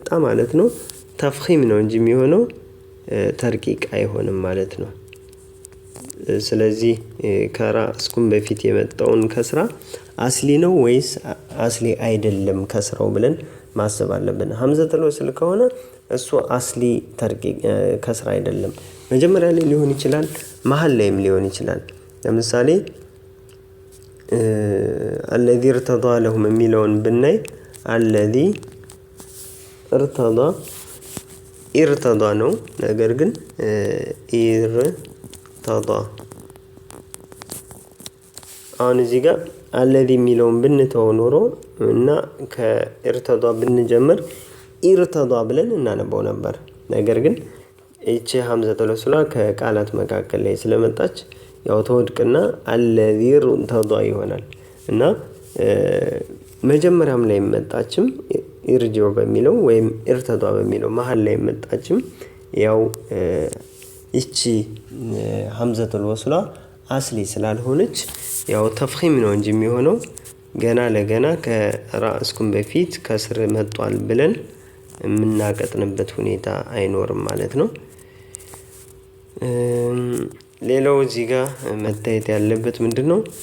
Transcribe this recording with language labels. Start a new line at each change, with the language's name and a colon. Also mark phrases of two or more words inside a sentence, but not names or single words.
Amharic: ማለት ነው ተፍኺም ነው እንጂ የሚሆነው ተርቂቅ አይሆንም ማለት ነው። ስለዚህ ከራስኩም በፊት የመጣውን ከስራ አስሊ ነው ወይስ አስሊ አይደለም ከስራው ብለን ማሰብ አለብን።
Arabic: همزة الوصل
Amharic: ከሆነ እሱ አስሊ ተርቂቅ ከስራ አይደለም። መጀመሪያ ላይ ሊሆን ይችላል፣ መሃል ላይም ሊሆን ይችላል። ለምሳሌ
Arabic: الذي ارتضى لهم
Amharic: የሚለውን ብናይ
Arabic: الذي ارتضى
Amharic: ነው። ነገር ግን ارتضى አሁን እዚህ ጋር الذي የሚለውን ብንተው ኖሮ እና ከارتضى ብንጀምር ارتضى ብለን እናነበው ነበር። ነገር ግን እቺ
Arabic: همزة الوصل
Amharic: ከቃላት መካከል ላይ ስለመጣች ያው ተወድቅና
Arabic: الذي ارتضى
Amharic: ይሆናል እና መጀመሪያም ላይ መጣችም ኢርጂዑ በሚለው ወይም ارتضى በሚለው መሃል ላይ መጣችም ያው እቺ
Arabic: همزة الوصل
Amharic: አስሊ ስላልሆነች ያው ተፍኺም ነው እንጂ የሚሆነው ገና ለገና ከራስኩም በፊት ከስር መጥቷል ብለን የምናቀጥንበት ሁኔታ አይኖርም ማለት ነው። ሌላው እዚህ ጋር መታየት ያለበት ምንድነው?